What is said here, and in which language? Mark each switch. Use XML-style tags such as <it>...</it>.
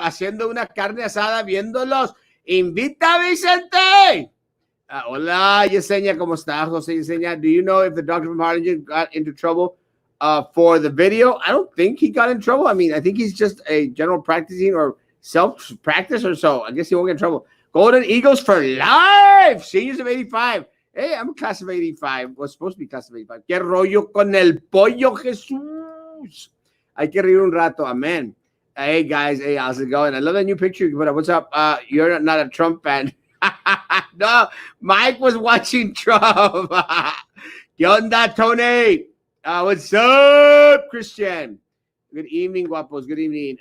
<es>Haciendo una carne asada viéndolos. Invita a Vicente. Hola, Yesenia, ¿cómo estás, Jose Yesenia?</es> <en>Do you know if the doctor from Harlingen got into trouble for the video? I don't think he got in trouble. I mean, I think he's just a general practicing or self-practice or so. I guess he won't get in trouble. Golden Eagles for life. Seniors of 85. Hey, I'm a class of 85. Was supposed to be class of 85.</en> <es>¿Qué rollo con el pollo, Jesús? Hay que reír un rato. Amen.</es> <en>Hey, guys. Hey, how's it going? I love that new picture you put up. What's up? You're not a Trump fan. No, Mike was watching Trump.</en> <es>¿Qué onda, Tony?</es> <en>What's up, Christian? Good evening, guapos. Good evening.</en>